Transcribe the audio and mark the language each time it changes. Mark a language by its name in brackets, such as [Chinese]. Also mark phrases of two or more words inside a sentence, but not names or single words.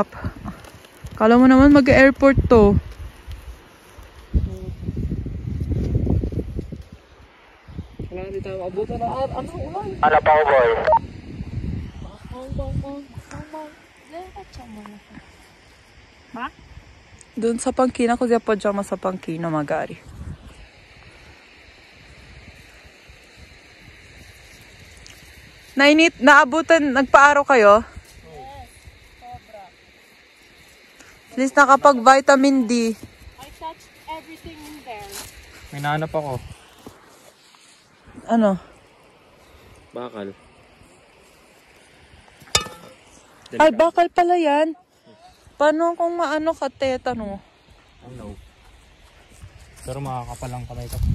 [Filipino] Kala mo naman mag-airport to. Wala na dito abutan na. Ano ulan? Ano pa ko boy? Doon sa Pangkina, [Italian] così appoggiamo [Filipino] sa Pangkina magari. Nainit, naabutan, nagpaaraw kayo? Yes, sobra. At least nakapag-vitamin D. [English] I touched everything in there. [Filipino] May nahanap ako. Ano? Bakal. Ay, bakal pala yan. Paano kung maano ka, tetano? Ano? Pero makakapalang kamay ka.